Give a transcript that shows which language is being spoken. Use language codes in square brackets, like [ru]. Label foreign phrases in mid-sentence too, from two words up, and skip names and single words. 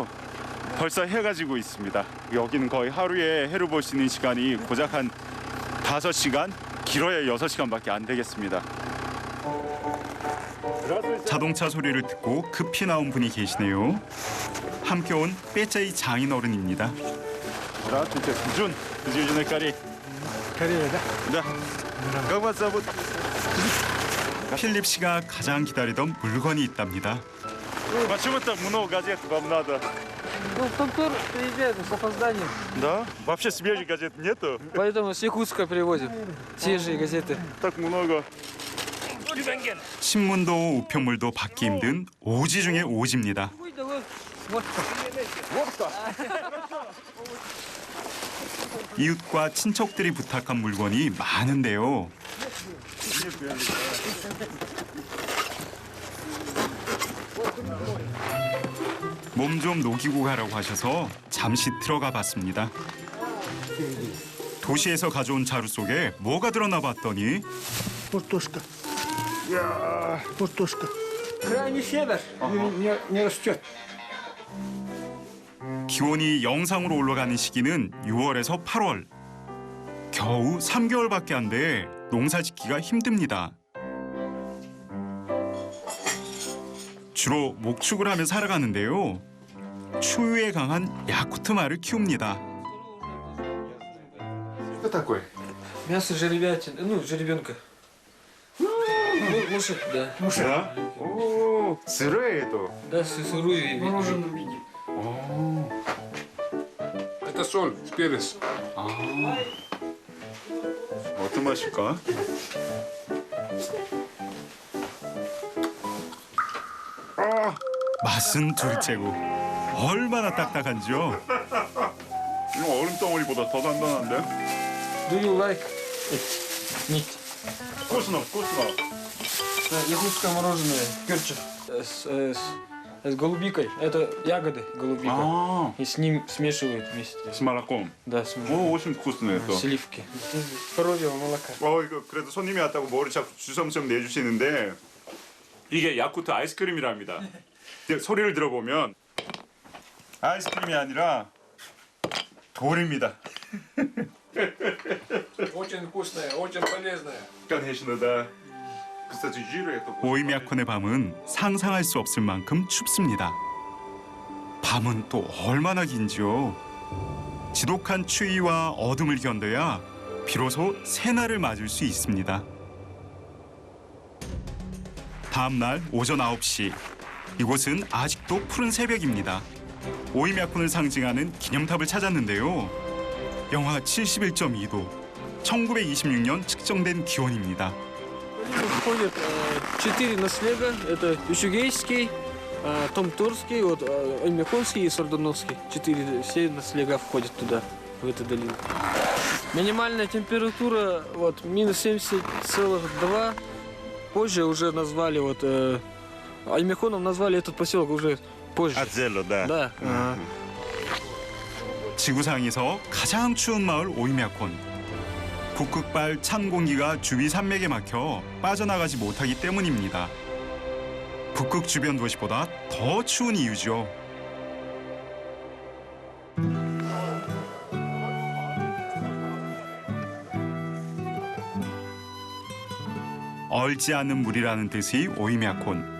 [ko] 벌써 해가 지고 있습니다. 여기는 거의 하루에 해를 볼 수 있는 시간이 고작 한 5시간, 길어야 6시간밖에 안 되겠습니다. 자동차 소리를 듣고 급히 나온 분이 계시네요. 함께 온 빼짜이 장인어른입니다. [ru] Здравствуйте, Джун. Из Южной Кореи. Корея, да? Да. Как вас зовут? [ko] 필립 씨가 가장 기다리던 물건이 있답니다. [ru] Почему так много газет вам надо? Ну, контор приезжает с опозданием. Да? Вообще свежих газет нету? Поэтому с Якутска привозим свежие газеты. Так много. [ko] 신문도 우편물도 받기 힘든 오지 중의 오지입니다. 이웃과 친척들이 부탁한 물건이 많은데요. 몸 좀 녹이고 가라고 하셔서 잠시 들어가 봤습니다. 도시에서 가져온 자루 속에 뭐가 들었나 봤더니 [ru] Картошка. Картошка. Крайний север не растет. [ko] 기온이 영상으로 올라가는 시기는 6월에서 8월. 겨우 3개월밖에 안 돼 농사 짓기가 힘듭니다. 주로 목축을 하며 살아가는데요. 추위에 강한 야쿠트 말을 키웁니다. [ru] Что такое? Мясо жеребятин, ну, жеребенка. Лошадь, да. Да? О, сырое это. Да, сырую и Мороженом виде. Это соль, перец. [ko] 어떤 맛일까? 맛은 둘째고 얼마나 딱딱한지요. 이거 얼음 덩어리보다 더 단단한데? [en] Do you like it? Meat. [ru] вкусно, вкусно. Якутское мороженое, перчик с голубикой. Это ягоды голубика. А, И с ним смешивают вместе. с молоком. Да, О, смешивают. очень вкусно это. Сливки. Коровьего молока. [ko] 이거 그래도 손님이 왔다고 뭐를 자꾸 주섬주섬 내주시는데 이게 야쿠트 아이스크림이랍니다. 근데 소리를 들어보면 아이스크림이 아니라 돌입니다. [ru] Очень вкусная, очень полезная. конечно, да. Кстати, жира это. [ko] 오이미야콘의 밤은 상상할 수 없을 만큼 춥습니다. 밤은 또 얼마나 긴지요. 지독한 추위와 어둠을 견뎌야 비로소 새날을 맞을 수 있습니다. 다음 날 오전 9시 이곳은 아직도 푸른 새벽입니다. 오이미야콘을 상징하는 기념탑을 찾았는데요. 영하 71.2도, 1926년 측정된 기온입니다. [ru] Входит 4 наслега. Это Ишугейский, Томтурский, вот, Аймяконский и Сардуновский. 4 все наслега входят туда, в эту долину. Минимальная температура вот минус 70,2. Позже уже назвали вот Аймяконом назвали этот поселок уже позже. 아젤로, да. Да. [ko] 지구상에서 가장 추운 마을 오이미야콘. 북극발 찬 공기가 주위 산맥에 막혀 빠져나가지 못하기 때문입니다. 북극 주변 도시보다 더 추운 이유죠. 얼지 않는 물이라는 뜻의 오이미야콘.